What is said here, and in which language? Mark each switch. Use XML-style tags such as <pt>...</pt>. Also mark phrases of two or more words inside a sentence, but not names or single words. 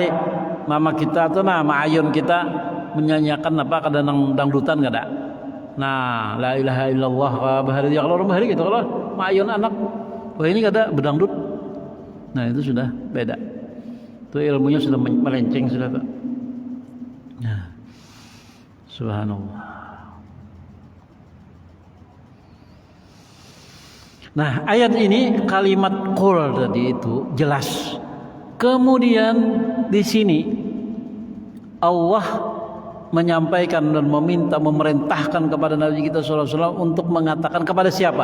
<bjn>Mama kita tuh nama ayun kita menyanyikan apa kada nang dangdutan kada. Nah,</bjn> <ar>لا إله إلا الله</ar> <bjn>bahari ya kalau orang bahari gitu kalau ayun anak. Wah ini kada bedangdut. Nah, itu sudah beda.</bjn> <id>Itu ilmunya sudah melenceng sudah tuh. Nah, subhanallah. Nah, ayat ini kalimat qul tadi itu jelas. Kemudian di sini Allah menyampaikan dan memerintahkan kepada Nabi kita</id> <ar>صلى الله عليه وسلم</ar> <id>untuk mengatakan kepada siapa?</id>